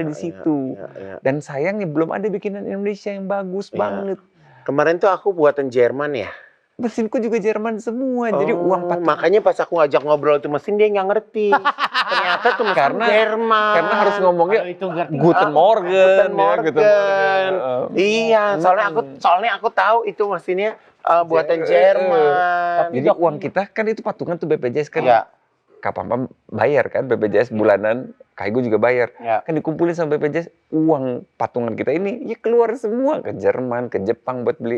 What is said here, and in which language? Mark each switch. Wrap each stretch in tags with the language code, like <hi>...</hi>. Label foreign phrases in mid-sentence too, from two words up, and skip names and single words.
<id>iya, di situ. iya, iya. Dan sayangnya belum ada bikinan Indonesia yang bagus Iya. banget. Kemarin tuh aku buatan Jerman ya. Mesinku juga Jerman semua. Jadi uang patungan. Makanya pas aku ngajak ngobrol tuh mesin dia nggak ngerti. Ternyata tuh mesin Jerman. Karena harus ngomongnya Kalau itu ngerti.</id> <de>Guten Morgen. Guten</de> <id>ya,</id> <de>Morgen. Guten Morgen.</de> <id>Iya, soalnya aku tahu itu mesinnya buatan Jerman. Jadi uang kita kan itu patungan tuh BPJS kan. Iya. Kapan bayar kan BPJS bulanan, Kaigo juga bayar. Iya. Kan dikumpulin sama BPJS, uang patungan kita ini ya keluar semua ke Jerman, ke Jepang buat beli</id>